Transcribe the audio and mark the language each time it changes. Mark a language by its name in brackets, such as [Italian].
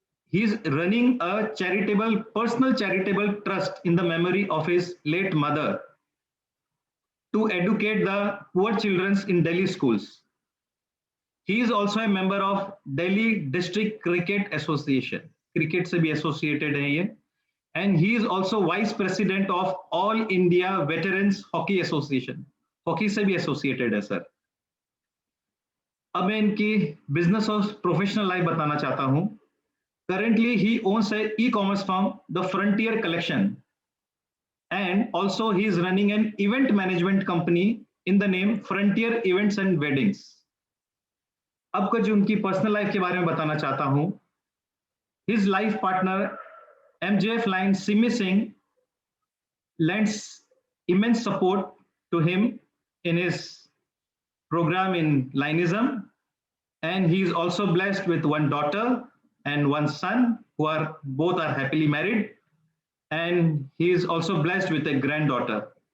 [English] He is running a personal charitable trust in the memory of his late mother to educate the poor children in Delhi schools. He is also a member of Delhi District Cricket Association. [Hindi] Cricket से भी associated है ये. [English] And he is also vice president of All India Veterans Hockey Association. [Hindi] Hockey से भी associated है sir. अब मैं इनकी business और professional life बताना चाहता हूँ. [English] Currently, he owns an e-commerce firm, The Frontier Collection, and also he is running an event management company in the name Frontier Events and Weddings. [Hindi] अब कुछ उनकी पर्सनल लाइफ के बारे में बताना चाहता हूँ. [English] His life partner MJF Lion Simi Singh lends immense support to him in his program in Lionism, and he is also blessed with one daughter and one son who are both happily married, and he is also blessed with a granddaughter.